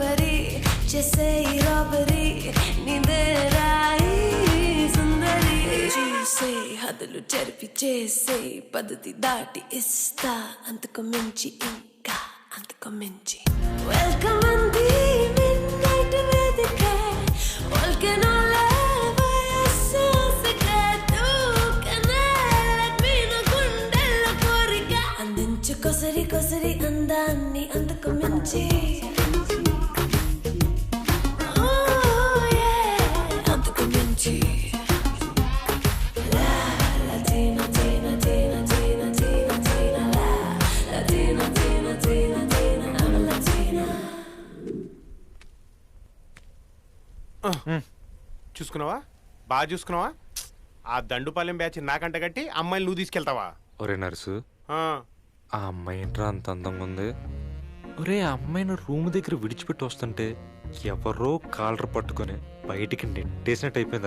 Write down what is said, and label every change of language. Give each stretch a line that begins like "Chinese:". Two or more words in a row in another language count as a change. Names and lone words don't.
Telugu: వరీ చేసే రాబరీ నీదే రాయి సుందరి చేసే హద్దులు చెరిపి చేసే పద్ధతి దాటి ఇస్తా అంతకు మించి ఇంకా అంతకు మించి వెల్కమ్ అంది మిడ్నైట్ వేదిక వల్కెనోల వయస్సు సిగరెట్టు కనెలట్ మీన గుండెల్లో కోరిక అందించు కొసరి కొసరి అందాన్ని అంతకు మించి అంతకు మించి Latina, Tina, Tina, Tina, Tina, Tina, Latina, Tina, Tina, Tina,
English: I'm a Latina.
Telugu: చూసుకున్నావా బాగా చూసుకున్నావా ఆ దండుపాలెం బ్యాచ్ నాకంట కట్టి అమ్మాయిని నువ్వు తీసుకెళ్తావా ఒరే నర్సు ఆ అమ్మాయి ఏంట్రా అంత అందంగా ఉంది. ఒరే ఆ అమ్మాయిని రూమ్ దగ్గర విడిచిపెట్టి వస్తుంటే ఎవరో కాలర్ పట్టుకొని బయటికి నెట్టేసినట్టు అయిపోయిందిరా.